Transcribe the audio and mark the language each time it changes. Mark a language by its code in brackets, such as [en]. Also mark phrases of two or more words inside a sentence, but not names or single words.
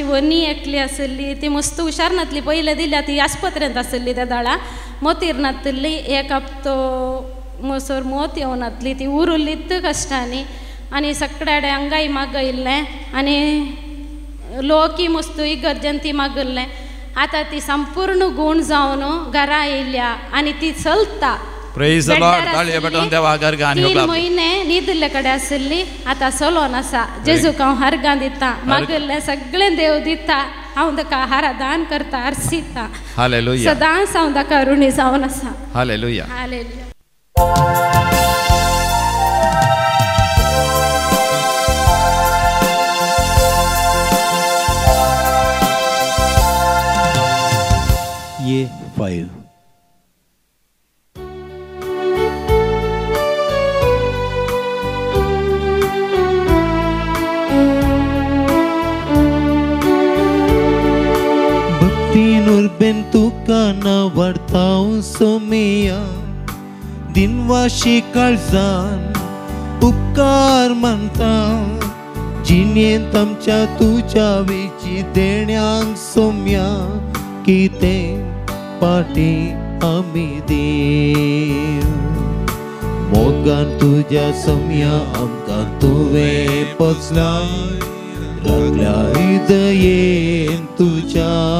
[kok] वनी एकली आसली ती मस्त हुशार नासली पयले दिल्या ती आस्पत्रेंत आसली त्या दाळा मोतीर नासली एक हप्तो मसोर मोत येवन नासली ती उरिल्लीच कश्टांनी आनी सगळ्याडे अंगाई मागयल्लें आनी लोकी मस्त इगर्जेन ती मागयल्लें आतां ती संपूर्ण गुण जावन घरा येयल्या आनी ती चलता. [en] Praise the Lord. [kok] ताळये पेटोवन देवाक अर्गां आनी होगलाप. 3 म्हयने न्हिदले कडेन आशिल्ली आतां चलोन आसा जेजूक हांव अर्गां दिता मागयल्लें सगळें देव दिता हांव ताका आराधन करता आर्सिता हालेलुया सदांच हांव ताका ऋणी जावन आसा. हालेलुया हालेलुया. ये 5 Ben tuka na vartaun somia dinwashi kalzan उपकार मानता जिणेंत आमच्या तुज्या वेची देण्यांक सोम्या कितें पाटी आमी देव मोगान तुज्या सोम्या आमकां तुवें पोचलाय लागल्या दयेन तुज्या